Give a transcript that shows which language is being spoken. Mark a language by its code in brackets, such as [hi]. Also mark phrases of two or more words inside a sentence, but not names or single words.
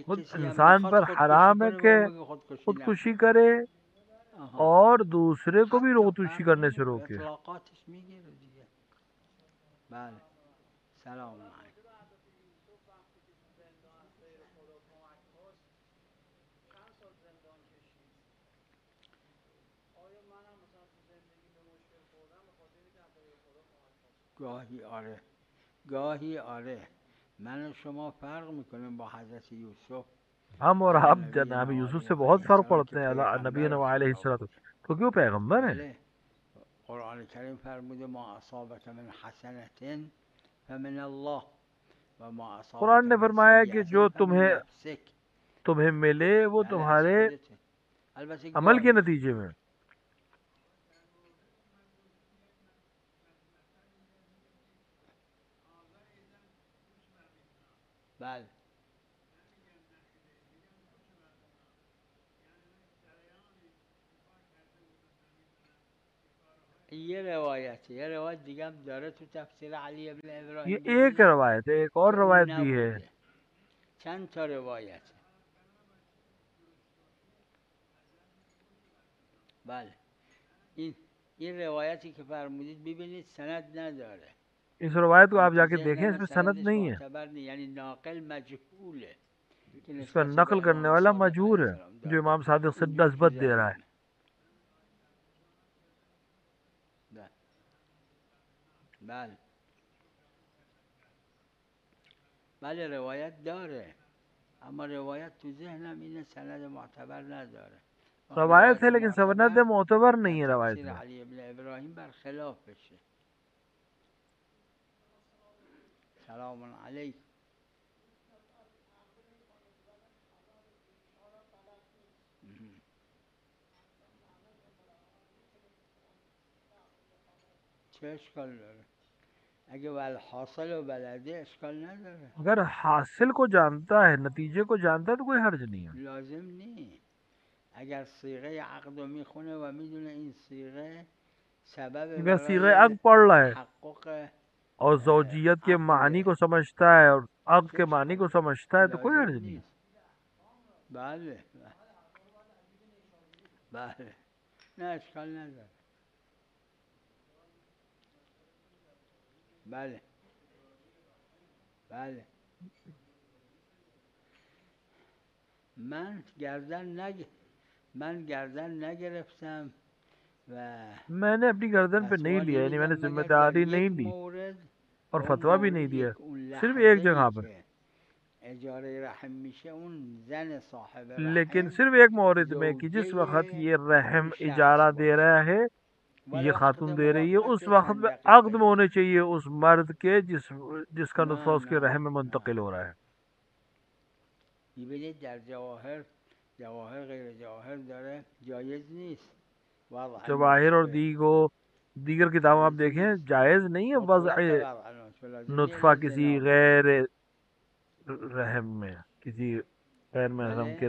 [ur] खुद [fa] کسی هم [ur] इंसान [fa] میخواد [ur] पर [fa] خودکشی [ur] حرام ہے [fa] کنه به [ur] कि [fa] اون بگه خودکشی [ur] खुदकुशी [fa] نکن. [ur] करे [fa] آها. [ur] اور دوسرے کو بھی [fa] حتی [ur] खुदकुशी [fa] فرق [ur] کرنے سے [fa] نمیکنه، [ur] रोके. [fa] اطلاقاتش میگیره دیگه. بله. [ar] سلام علیکم. [fa] گاهی آره، گاهی آره. من و شما فرق میکنیم با حضرت یوسف [ur] ہم اور [fa] علی [ur] آپ جناب [fa] نبینا [ur] یوسف سے [fa] علیه [ur] بہت فرق [fa] السلام که [ur] پڑتے ہیں۔ نبی [fa] پیغمبر [ur] अलैहि [fa] خدا [ur] सलात, [fa] بود. [ur] تو کیوں پیغمبر ہیں. [fa] بله. قرآن کریم فرموده [ar] ما اصابک من حسنة فمن الله و ما اصابک [ur] قرآن نے [fa] من [ur] فرمایا کہ [fa] سیئة [ur] जो [ar] فمن نفسک. [ur] تمہیں ملے وہ [fa] بله از [ur] तुम्हारे [fa] خودته. البته [ur] عمل کے [fa] گاهی. [ur] نتیجے میں. [fa] بله. یه روایت دیگه هم داره تو تفسیر علی ابن [ur] ये [fa] ابراهیم [ur] एक [fa] ببینید [ur] روایت ہے، ایک [fa] که [ur] اور روایت [fa] اون [ur] بھی ہے. [fa] نبوده. چند تا روایته. بله. این روایتی که فرمودید ببینید سند نداره. [ur] اس روایت کو [fa] این [ur] आप [fa] تو [ur] जाके [fa] ذهن [ur] देखें, [fa] من [ur] اس میں سند [fa] سندش [ur] نہیں ہے. [fa] معتبر نیست، یعنی ناقل مجهوله که [ur] इसका [fa] نسبت [ur] नकल [fa] به [ur] करने [fa] امام [ur] वाला [fa] صادق علیه [ur] مجہور ہے, [fa] السلام [ur] जो [fa] داده. [ur] امام صادق سے [fa] اینجوری تو [ur] نسبت دے [fa] ذهن [ur] رہا ہے. [fa] من. بله. بله روایت داره، اما روایت تو ذهنم اینه سند معتبر نداره. [ur] रवायत [fa] روایت [ur] ہے لیکن سند [fa] معتبر [ur] मोतबर [fa] در [ur] نہیں ہے روایت [fa] تفسیر [ur] में. [fa] علی ابن ابراهیم برخلاف بشه. [ar] سلام علیکم. [fa] چه اشکال داره؟ اگه والحاصل و بلده اشکال نداره. [ur] اگر حاصل کو جانتا ہے، نتیجے کو جانتا ہے تو کوئی حرج نہیں ہے. [fa] لازم نیست. اگر صیغه عقد رو میخونه و میدونه این صیغه سبب [ur] اگر صیغے [fa] برای [ur] اگ پڑھ رہا ہے [fa] تحقق [ur] اور زوجیت کے معنی کو [fa] عقد [ur] سمجھتا ہے اور اگ [fa] چه [ur] کے معنی [fa] اشکال [ur] को [fa] داره؟ [ur] سمجھتا ہے تو کوئی [fa] لازم [ur] حرج نہیں ہے. [fa] نیست. بله. بله. نه اشکال نداره. بله. بله. من گردن نگرفتم و [ur] میں نے اپنی گردن پے نہیں [fa] فتوا [ur] لیا، یعنی میں نے [fa] نمیدم مگر در [ur] ذمہ داری نہیں [fa] یک [ur] ली [fa] مورد [ur] और [fa] و اون [ur] فتویٰ بھی [fa] مورد [ur] نہیں دیا. [fa] اون [ur] صرف ایک [fa] لحظه ای [ur] جگہ پر, [fa] که اجاره رحم میشه اون زن صاحب [ur] लेकिन [fa] رحم [ur] صرف ایک مورد میں کہ جس وقت [fa] زوجه [ur] یہ رحم [fa] اون شخص [ur] اجارہ دے [fa] باشه [ur] رہا ہے، یہ [fa] ولو عقد [ur] خاتون دے رہی ہے، اس [fa] مؤقت [ur] वक्त [fa] چند [ur] में [fa] دقیقه [ur] عقد میں [fa] ای. [ur] ہونے چاہئیں اس مرد کے جس کا نطفہ [fa] نه [ur] उसके [fa] نه [ur] رحم میں [fa] نه. [ur] منتقل ہو رہا ہے. [fa] ببینید در جواهر غیر جواهر داره جایز نیست وضع [ur] جواہر اور [fa] نطفه. [ur] دیگر کتابوں آپ [fa] جایز [ur] देखें, [fa] نیست [ur] جائز نہیں ہے [fa] مطلق [ur] वज़अ [fa] وضع نطفه لازم نیست [ur] नुत्फ़ा [fa] الا [ur] किसी [fa] زنا باشه. [ur] غیر رحم میں، کسی غیر محرم کے